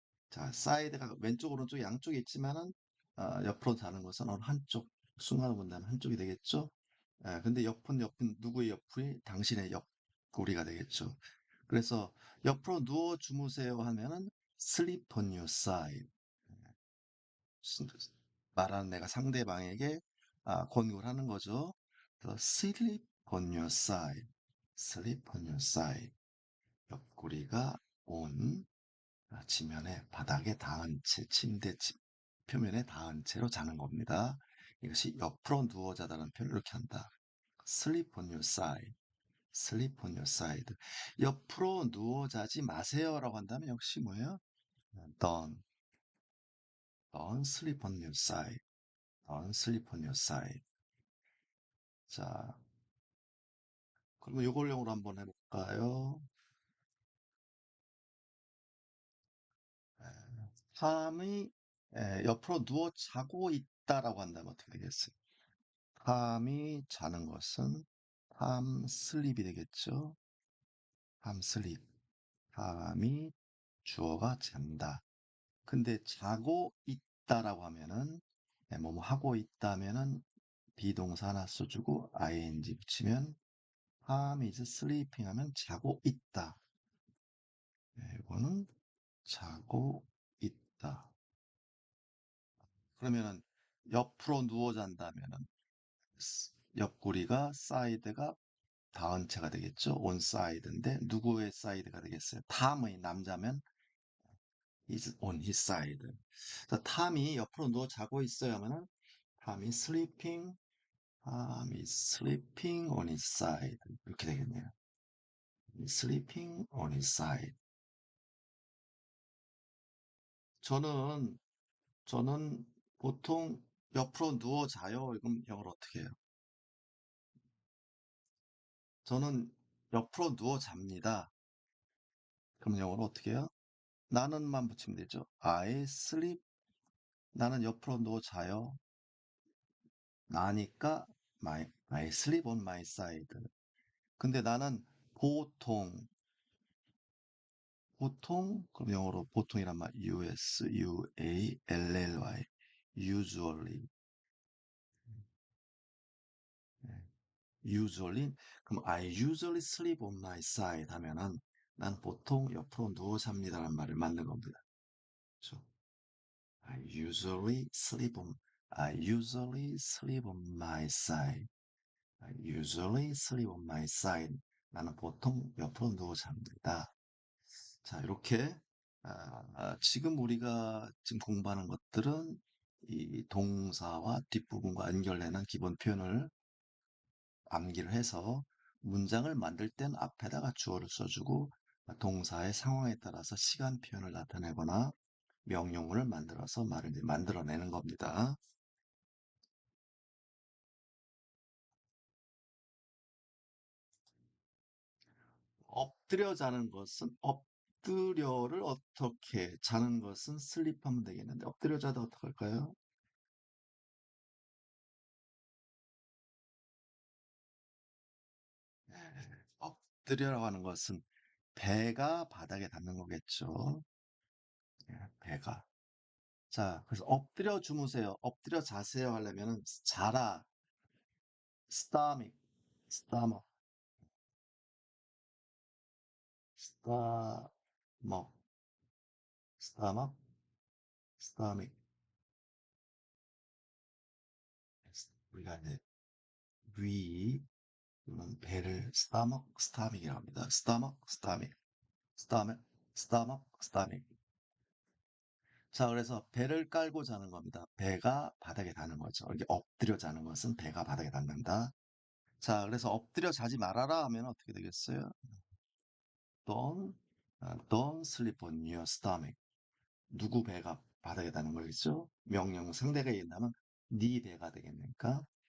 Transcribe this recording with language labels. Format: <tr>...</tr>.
<ko>자, 사이드가 왼쪽, 오른쪽 양쪽에 있지만은 옆으로 자는 것은 어느 한쪽, 순간을 본다면 한쪽이 되겠죠. 근데 옆은 누구의 옆이 당신의 옆구리가 되겠죠. 그래서 옆으로 누워 주무세요 하면은</ko> <en>sleep on your side.</en> <ko>스- 말하는 내가 상대방에게 권고를 하는 거죠.</ko> <en>그래서 sleep on your side. sleep on your side.</en> <ko>옆구리가 온 지면에 바닥에 닿은 채 침대 표면에 닿은 채로 자는 겁니다. 이것이 옆으로 누워 자다는 표현을 이렇게 한다.</ko> <en>Sleep on your side. Sleep on your side.</en> <ko>옆으로 누워 자지 마세요라고 한다면 역시 뭐예요?</ko> <en>Don't, don't sleep on your side. Don't sleep on your side.</en> <ko>자, 그러면 요걸 용어로 한번 해볼까요? 탐이 옆으로 누워 자고 있다라고 한다면 어떻게 되겠어요? 탐이 자는 것은 탐 슬립이 되겠죠? 탐 슬립. 탐이 주어가 잔다. 근데 자고 있다라고 하면은 뭐뭐 하고 있다면은 비동사 하나 써주고 ing 붙이면</ko> <en>Tom is sleeping</en> <ko>하면 자고 있다. 이거는 자고 있다. 그러면은 옆으로 누워 잔다면은 옆구리가 사이드가 닿은 채가 되겠죠. on side인데 누구의 사이드가 되겠어요? 탐의 남자면</ko> <en>is on his side.</en> <ko>자, 탐이 옆으로 누워 자고 있어요 하면은</ko> <en>Tom is sleeping, Tom is sleeping on his side.</en> <ko>이렇게 되겠네요.</ko> <en>sleeping on his side.</en> <ko>저는 저는 보통 옆으로 누워 자요. 이건 영어로 어떻게 해요? 저는 옆으로 누워 잡니다. 그럼 영어로 어떻게 해요? 나는만 붙이면 되죠.</ko> <en>I sleep.</en> <ko>나는 옆으로 누워 자요.</ko> <en>나니까 I sleep on my side.</en> <ko>근데 나는 보통, 그럼 영어로 보통이란 말, usually, usually, usually, 그럼</ko> <en>I usually sleep on my side</en> <ko>하면은 난 보통 옆으로 누워 잡니다라는 말을 만든 겁니다. 그렇죠?</ko> <en>I usually sleep on, I usually sleep on my side. I usually sleep on my side.</en> <ko>나는 보통 옆으로 누워 잡니다. 자, 이렇게 지금 우리가 지금 공부하는 것들은 이 동사와 뒷부분과 연결되는 기본 표현을 암기를 해서 문장을 만들 땐 앞에다가 주어를 써주고 동사의 상황에 따라서 시간 표현을 나타내거나 명령문을 만들어서 말을 이제 만들어내는 겁니다. 엎드려 자는 것은 엎드려를 어떻게 자는 것은 슬립하면 되겠는데 엎드려 자다 어떡할까요? 엎드려라고 하는 것은 배가 바닥에 닿는 거겠죠. 배가. 자, 그래서 엎드려 주무세요. 엎드려 자세요 하려면은 자라,</ko> <en>stomach, stomach, stomach, stomach, stomach.</en> <ko>우리가 이제 위 또는 배를 stomach, stomach이라고 합니다.</ko> <en>stomach, stomach, stomach, stomach, stomach.</en> <ko>자, 그래서 배를 깔고 자는 겁니다. 배가 바닥에 닿는 거죠. 이렇게 엎드려 자는 것은 배가 바닥에 닿는다. 자, 그래서 엎드려 자지 말아라 하면 어떻게 되겠어요?</ko> <en>Don't, don't sleep on your stomach.</en> <ko>누구 배가 바닥에 닿는 거겠죠? 명령 상대가 얘기한다면 네 배가 되겠습니까?</ko>